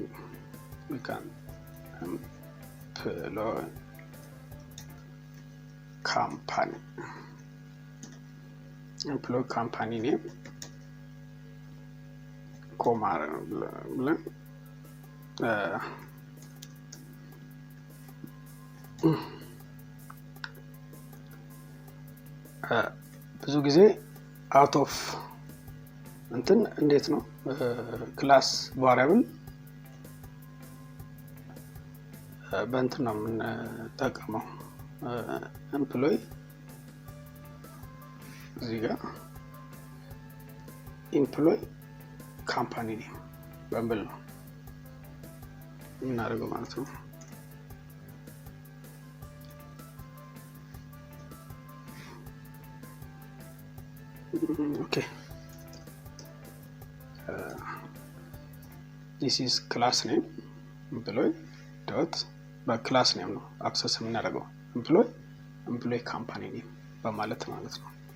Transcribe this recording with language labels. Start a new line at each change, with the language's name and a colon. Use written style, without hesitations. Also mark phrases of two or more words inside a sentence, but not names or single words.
English: We can employee company name
Amharic: comma ብለን ብዙ ጊዜ
English: out of
Amharic: እንትን እንዴት ነው
English: class variable
Amharic: በእንትን ነው የምንጠቀመው ኤምፕሎይ እዚህ ጋር
English: employee company name
Amharic: በሚል ነው የምናደርገው ማለት ነው።
English: okay this is class name employee dot
Amharic: በክላስ ኔም ነው አክሰስ የምናደርገው
English: employee company name
Amharic: በማለት ማለት ነው።